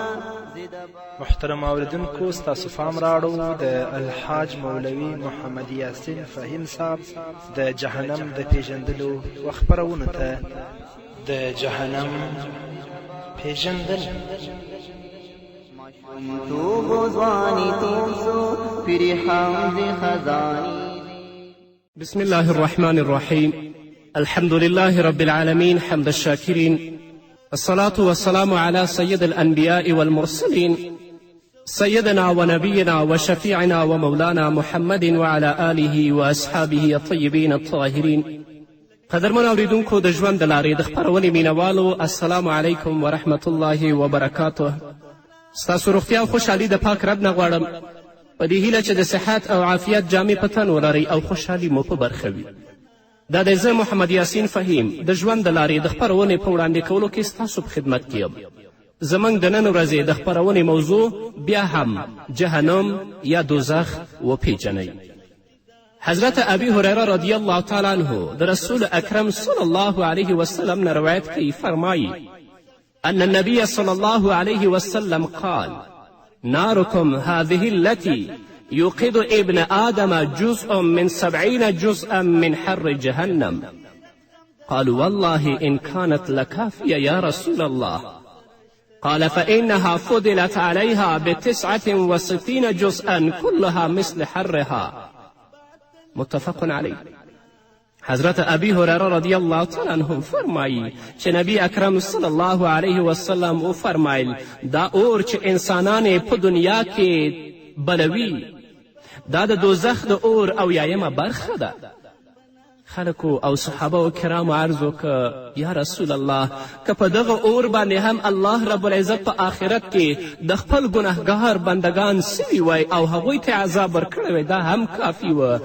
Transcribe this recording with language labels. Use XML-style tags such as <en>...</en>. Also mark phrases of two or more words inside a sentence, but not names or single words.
<ps>محترم اوریدونکو ستاسو پام راړو د الحاج مولوي محمد یاسین فهیم صاحب د جهنم د پیژندلو و خپرونو ته. د جهنم پیژندل ماشومتوب و ځواني تور سو پرې ځي خزانېږي.</ps> <ar>بسم الله الرحمن الرحيم. الحمد لله رب العالمين حمد الشاكرين، الصلاة والسلام على سيد الأنبياء والمرسلين سيدنا ونبينا وشفيعنا ومولانا محمد وعلى آله وأصحابه الطيبين الطاهرين.</ar> <ps>قدرمن اوریدونکو د ژوند د لارې د خپرونې مینوالو،</ps> <ar>السلام علیکم ورحمة الله وبرکاته.</ar> <ps>ستاسو روغتیا او خوشحالي د پاک رب نه غواړم، په دې هیله چې د صحت او عافیت جامې په تن ولرئ او خوشحالي مو په برخه وي. دا دی زه محمد یاسین فهیم د ژوند د لارې د خپرونې په وړاندې کولو کې ستاسو په خدمت کې یم. زموږ د نن ورځې د خپرونې موضوع بیا هم جهنم یا دوزخ وپیژنئ.</ps> <ar>حضرت ابی هریره رضی الله تعالی عنه</ar> <ps>د رسول اکرم</ps> <ar>صلی الله علیه وسلم</ar> <ps>نه روایت کوي، فرمایي</ps> <ar>ان النبي صلى الله عليه وسلم قال ناركم هذه التي يوقد ابن آدم جزء من 70 جزءا من حر جهنم. قالوا والله إن كانت لكافية يا رسول الله. قال فإنها فضلت عليها ب69 جزءا كلها مثل حرها. متفق عليه.</ar> <ps>حضرت ابی هریره</ps> <ar>رضی الله تعالی عنه</ar> <ps>فرمایي چې نبی اکرم</ps> <ar>صلی الله علیه وسلم</ar> <ps>وفرمایل دا اور چې انسانان په دنیا کې بلوي دا د دوزخ د اور او یایمه برخه ده. خلکو او صحابه کرامو عرض وکړه</ps> <ar>یا رسول الله</ar> <ps>که په دغه اور باندې هم</ps> <ar>الله رب العزت</ar> <ps>په آخرت کې د خپل ګنهګار بندگان سوي وی او هغوی ته عذاب ورکړی وی دا هم کافي و.</ps>